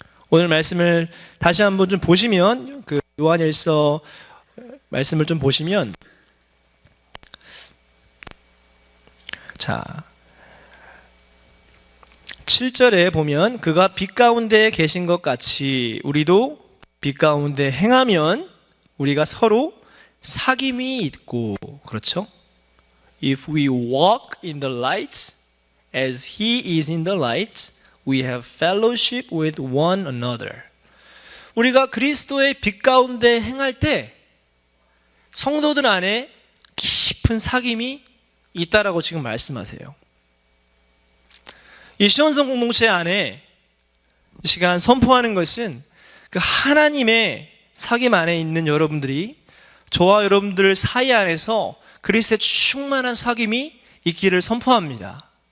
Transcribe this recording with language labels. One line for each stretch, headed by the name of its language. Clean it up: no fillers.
Korean: 오늘 말씀을 다시 한번 좀 보시면, 그 요한일서 말씀을 좀 보시면, 자 7절에 보면 그가 빛 가운데 계신 것 같이 우리도 빛 가운데 행하면 우리가 서로 사귐이 있고, 그렇죠?
English: If we walk in the light as he is in the light, we have fellowship with one another.
Korean: 우리가 그리스도의 빛 가운데 행할 때 성도들 안에 깊은 사귐이 있다라고 지금 말씀하세요. 이 시온성 공동체 안에 이 시간 선포하는 것은 그 하나님의 사귐 안에 있는 여러분들이 저와 여러분들 사이 안에서 그리스도의 충만한 사귐이 있기를 선포합니다.